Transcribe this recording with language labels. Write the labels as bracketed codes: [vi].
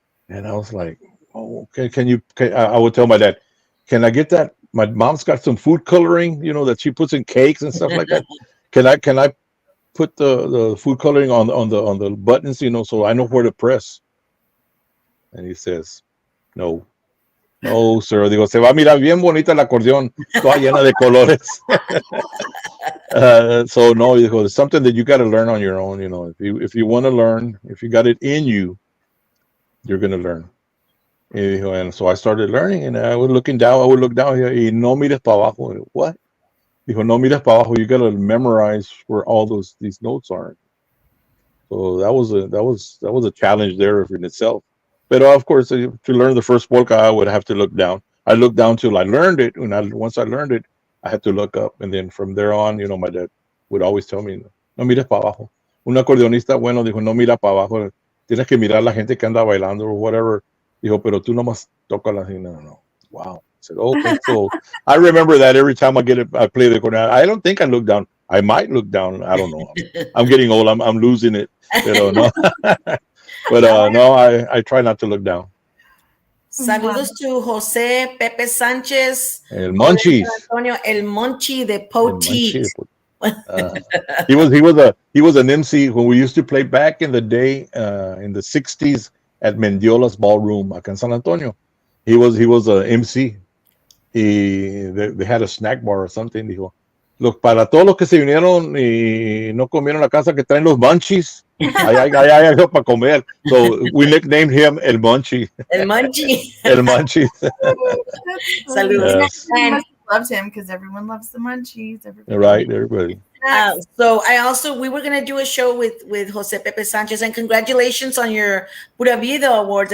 [en] And I was like, oh, okay, I would tell my dad, can I get that? My mom's got some food coloring, that she puts in cakes and stuff like that. Can I put the food coloring on the buttons, so I know where to press? And he says, no. No, sir. [es] Digo, se va a mirar bien bonita el acordeón, toda llena de colores. [en] So no, it's something that you got to learn on your own. If you want to learn, if you got it in you, you're gonna learn. And so I started learning, and I would look down here, [es] y no mires para abajo. [en] What? [es] Dijo, no mires para abajo. [en] You got to memorize where all these notes are. So that was a challenge there in itself. But of course, to learn the first polka, I would have to look down. I looked down till I learned it. Once I learned it, I had to look up, and then from there on, my dad would always tell me, [es] no mires para abajo. Un acordeonista bueno dijo, no mira para abajo. Tienes que mirar la gente que anda bailando [en] or whatever. [es] Dijo, pero tú nomás tócala así. [en] No. Wow. I said, okay. So I remember that every time I play the accordion. I don't think I look down. I might look down. I don't know. I'm getting old. I'm losing it. [es] Pero no. [en] But no, I try not to look down. Saludos to Jose Pepe Sanchez. [es] El Monchis. Antonio, El Monchi de Poteet. [en] He was an MC when we used to play back in the day, in the 60s at Mendiola's Ballroom [es] acá en San Antonio. [en] He was a MC. They had a snack bar or something. [es] Dijo, para todos los que se vinieron y no comieron la casa, que traen los Munchies. Hay algo para comer. [en] So we nicknamed him El Munchie. [es] El Munchie. El Munchie. Saludos. [en] Yes. And loves him because everyone loves the Munchies. Right, everybody. So we were going to do a show with Jose Pepe Sanchez, and congratulations on your Pura Vida Awards.